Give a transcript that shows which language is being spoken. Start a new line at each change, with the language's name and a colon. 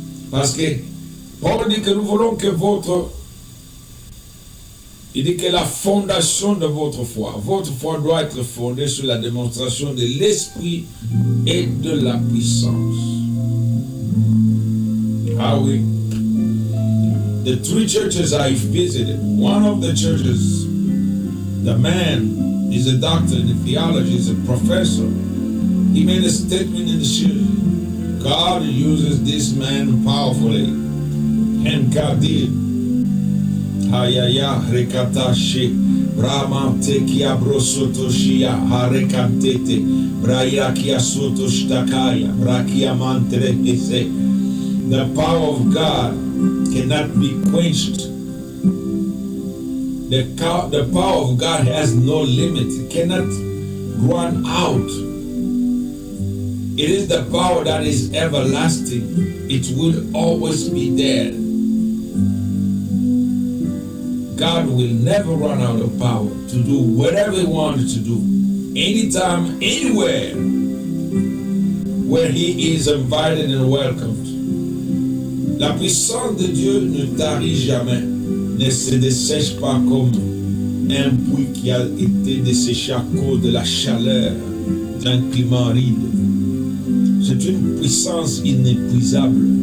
French: Parce que Paul dit que nous voulons que il dit que la fondation de votre foi doit être fondée sur la démonstration de l'esprit et de la puissance. Ah oui.
English: The 3 churches I've visited, one of the churches, the man is a doctor in theology, is a professor. He made a statement in the church. God uses this man powerfully. And God did. Hayaya rekatashi Brahma tekia brosotoshia harekantete Brayakia sotostakaya Brakia mantre ese. The power of God cannot be quenched. The power of God has no limit. It cannot run out. It is the power that is everlasting. It will always be there. God will never run out of power to do whatever He wanted to do, anytime, anywhere, where He is invited and welcomed.
French: La puissance de Dieu ne tarit jamais, ne se dessèche pas comme un puits qui a été desséché à cause de la chaleur d'un climat aride. C'est une puissance inépuisable.